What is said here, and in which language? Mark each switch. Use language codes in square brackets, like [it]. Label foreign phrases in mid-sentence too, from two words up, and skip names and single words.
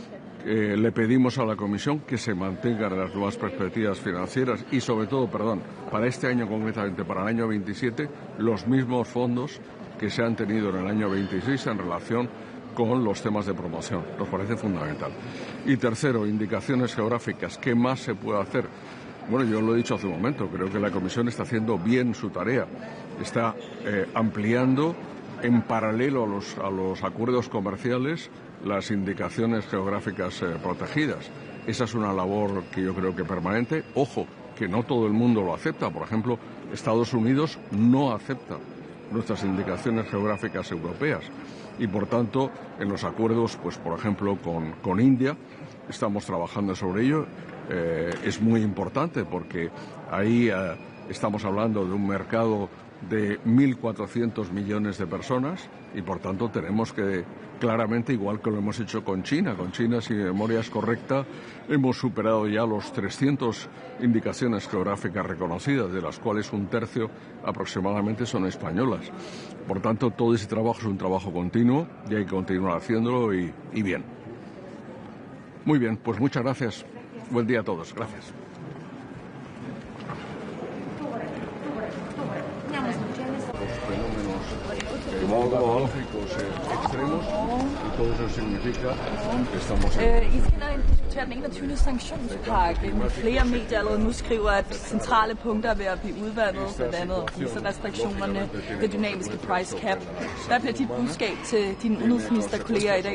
[es] Le pedimos a la Comisión que se mantengan las nuevas perspectivas financieras y sobre todo, para este año concretamente, para el año 27, los mismos fondos que se han tenido en el año 26 en relación con los temas de promoción. Nos parece fundamental. Y tercero, indicaciones geográficas. ¿Qué más se puede hacer? Bueno, yo lo he dicho hace un momento, creo que la Comisión está haciendo bien su tarea. Está ampliando en paralelo a los acuerdos comerciales las indicaciones geográficas protegidas. Esa es una labor que yo creo que permanente. Ojo, que no todo el mundo lo acepta. Por ejemplo, Estados Unidos no acepta nuestras indicaciones geográficas europeas. Y por tanto, en los acuerdos, pues por ejemplo, con India, estamos trabajando sobre ello. Es muy importante porque ahí estamos hablando de un mercado de 1.400 millones de personas y por tanto tenemos que claramente, igual que lo hemos hecho con China, si mi memoria es correcta, hemos superado ya los 300 indicaciones geográficas reconocidas, de las cuales un tercio aproximadamente son españolas. Por tanto, todo ese trabajo es un trabajo continuo y hay que continuar haciéndolo y bien. Muy bien, pues muchas gracias. Buen día a todos. Gracias. Fenómenos meteorológicos extremos y [da] I skal diskutere den 21. sanktionspakke. Flere medier allerede nu skriver, at centrale punkter er ved at blive udvandet, blandt andet visarestriktionerne, det dynamiske [en] price cap. [da] Hvad bliver dit budskab til dine udenrigsministerkolleger i dag?